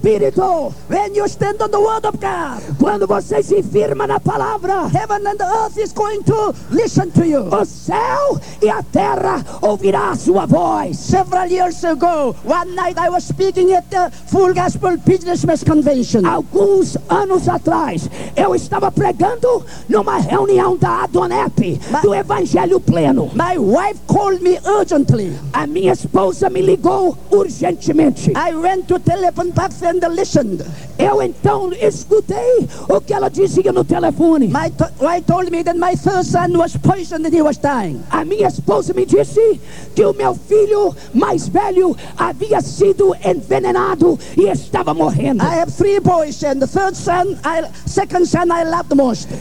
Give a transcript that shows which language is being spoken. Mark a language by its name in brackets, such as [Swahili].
[Portuguese] Espírito. [English] When you stand on the word of God. [Portuguese] Quando você se firma na palavra. [English] Heaven and earth is going to listen to you. [Portuguese] O céu e a terra ouvirá a sua voz. [English] Several years ago, one night I was speaking at the Full Gospel Businessmen's Convention. [Portuguese] Alguns anos atrás, eu estava pregando numa reunião da Adonep, do Evangelho Pleno. [English] My wife called me urgently. [Portuguese] A minha esposa me ligou urgentemente. [English] I went to telephone box and listened. [Portuguese] Eu então escutei o que ela dizia no telefone. [English] My wife told me that my third son was poisoned and he was dying. [Portuguese] A minha esposa me disse que o meu filho mais velho havia sido envenenado e estava morrendo. [English] I have three boys and the second son I loved most.